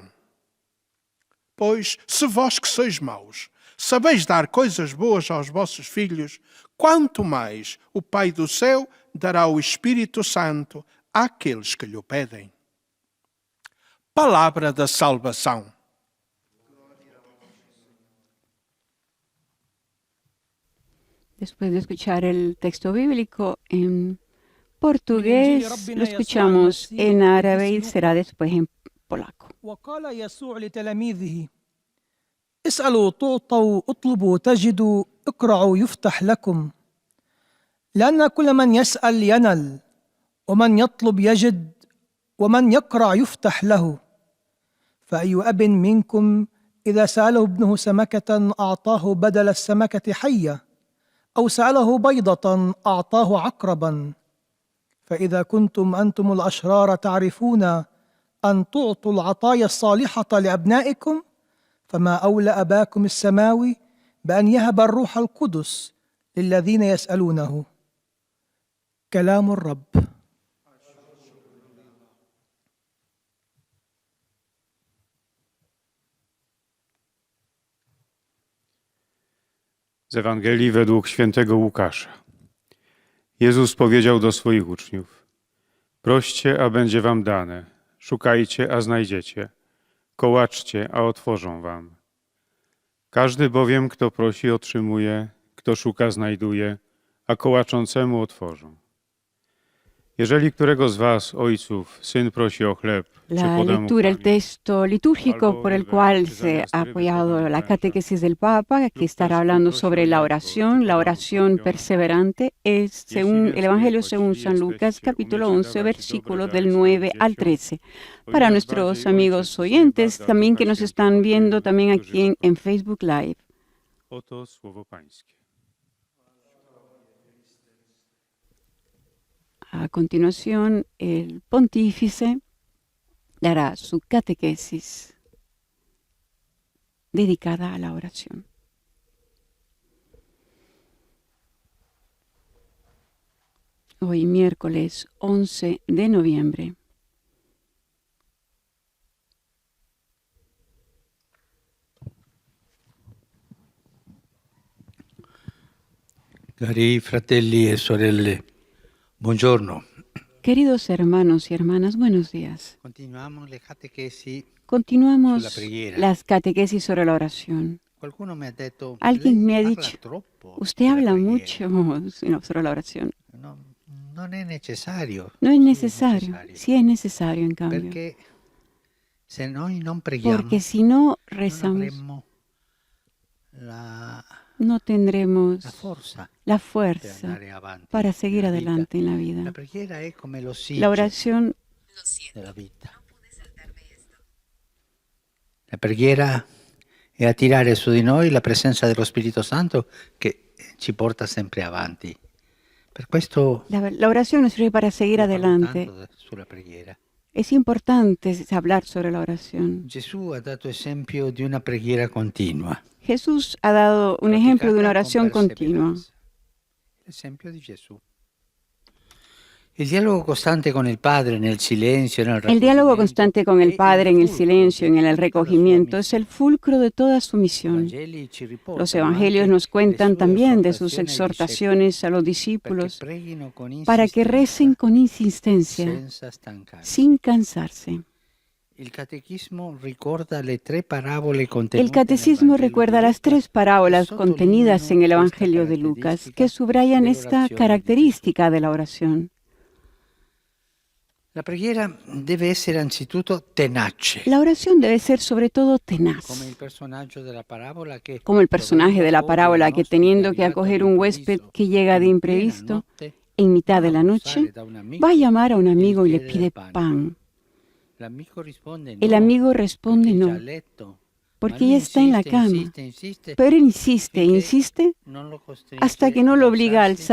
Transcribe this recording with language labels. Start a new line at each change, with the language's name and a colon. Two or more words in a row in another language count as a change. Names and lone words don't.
Portuguese: Pois, se vós que sois maus, sabeis dar coisas boas aos vossos filhos, quanto mais o Pai do céu dará o Espírito Santo àqueles que lhe pedem. Palavra da salvação.
Spanish: Después de escuchar el texto bíblico en portugués, lo escuchamos en árabe y será después en polaco.
Arabic: وقال يسوع لتلاميذه: اسألوا تعطوا، اطلبوا تجدوا، اقرعوا يفتح لكم. لأن كل من يسأل ينل، ومن يطلب يجد، ومن يقرع يفتح له. فأي أب منكم إذا سأله ابنه سمكة أعطاه بدل السمكة حية، أو سأله بيضة أعطاه عقربا؟ فإذا كنتم أنتم الأشرار تعرفون أن تعطوا العطايا الصالحة لأبنائكم، فما أولى أباكم السماوي بأن يهب الروح القدس للذين يسألونه. كلام الرب.
Polish: Z Ewangelii według świętego Łukasza. Jezus powiedział do swoich uczniów: Proście, a będzie wam dane. Szukajcie, a znajdziecie. Kołaczcie, a otworzą wam. Każdy bowiem, kto prosi, otrzymuje, kto szuka, znajduje, a kołaczącemu otworzą. Jeżeli którego z was, ojców, syn prosi o chleb, czy
Spanish: La
Polish: poda mu
Spanish: lectura, el
Polish: kamień?
Spanish: texto litúrgico por el cual se ha apoyado la catequesis del Papa, que estará hablando sobre la oración perseverante, es según el Evangelio según San Lucas, capítulo 11, versículos del 9 al 13. Para nuestros amigos oyentes, también que nos están viendo también aquí en Facebook Live.
Polish: Oto słowo pańskie.
Spanish: A continuación, el pontífice dará su catequesis dedicada a la oración. Hoy, miércoles 11 de noviembre.
Italian: Cari fratelli e sorelle, buongiorno.
Spanish: Queridos hermanos y hermanas, buenos días.
Italian: Continuamos le catechesi.
Spanish: Continuamos
Italian: Sulla preghiera.
Spanish: las catequesis sobre la oración.
Italian: Qualcuno mi ha detto,
Spanish: Alguien me ha
Italian: lei parla
Spanish: dicho,
Italian: troppo
Spanish: usted
Italian: della
Spanish: habla
Italian: preghiera.
Spanish: mucho sobre la oración.
Italian: No, non è necessario.
Spanish: No es
Italian: Sì,
Spanish: necesario, sí es necesario en cambio.
Italian: Perché se noi non preghiamo,
Spanish: Porque si no
Italian: non
Spanish: rezamos,
Italian: avremmo la
Spanish: no tendremos
Italian: forza
Spanish: la
Italian: per
Spanish: fuerza
Italian: andare avanti
Spanish: para seguir
Italian: nella vita.
Spanish: adelante en la
Italian: La
Spanish: vida.
Italian: preghiera è come
Spanish: La
Italian: l'ossigeno
Spanish: oración
Italian: della vita. La preghiera è attirare su di noi la presenza dello Spirito Santo che ci porta sempre avanti. Per questo
Spanish: la oración nos sirve para seguir
Italian: io parlo
Spanish: adelante.
Italian: tanto sulla preghiera.
Spanish: Es importante hablar sobre la oración.
Italian: Gesù ha dato esempio di una preghiera continua.
Spanish: Jesús ha dado un ejemplo de una oración continua.
Italian: L'esempio di Gesù. Il dialogo costante con il Padre nel silenzio, nel
Spanish: El diálogo
Italian: raccoglimento,
Spanish: constante con el
Italian: è
Spanish: Padre en el
Italian: fulcro
Spanish: silencio, en
Italian: di
Spanish: el
Italian: tutta la sua
Spanish: recogimiento, es el fulcro de toda su
Italian: I
Spanish: misión.
Italian: Vangeli ci riportano
Spanish: Los evangelios
Italian: anche
Spanish: nos cuentan
Italian: le sue
Spanish: también de sus
Italian: esortazioni ai discepoli,
Spanish: exhortaciones a los
Italian: perché
Spanish: discípulos
Italian: preghino con
Spanish: para que recen con insistencia,
Italian: senza stancarsi.
Spanish: sin cansarse.
Italian: Il catechismo ricorda le tre parabole contenute
Spanish: El catecismo
Italian: nel Vangelo
Spanish: recuerda
Italian: di
Spanish: las
Italian: Luca,
Spanish: tres parábolas que contenidas en el
Italian: sottolineano
Spanish: Evangelio
Italian: questa
Spanish: de Lucas
Italian: caratteristica
Spanish: que subrayan esta
Italian: dell'orazione di
Spanish: característica de la oración.
Italian: La preghiera deve essere anzitutto tenace,
Spanish: La oración debe ser sobre todo tenaz,
Italian: come il personaggio della parabola che,
Spanish: como el personaje de la
Italian: dovendo
Spanish: parábola
Italian: accogliere
Spanish: que
Italian: un
Spanish: teniendo
Italian: ospite
Spanish: que
Italian: arrivato
Spanish: acoger un huésped
Italian: all'improvviso,
Spanish: que llega de
Italian: in piena
Spanish: imprevisto,
Italian: notte,
Spanish: en mitad de
Italian: va
Spanish: la
Italian: a
Spanish: noche,
Italian: bussare da un amico
Spanish: va a llamar a un
Italian: e gli
Spanish: amigo y le
Italian: chiede
Spanish: pide
Italian: del pane.
Spanish: pan.
Italian: L'amico risponde
Spanish: El
Italian: no,
Spanish: amigo responde
Italian: perché è già a
Spanish: no,
Italian: letto,
Spanish: porque
Italian: ma lui
Spanish: ya está en la
Italian: insiste,
Spanish: cama.
Italian: insiste,
Spanish: Pero él insiste e
Italian: finché
Spanish: insiste
Italian: non lo costringe
Spanish: hasta que no
Italian: ad
Spanish: lo obliga a
Italian: alzarsi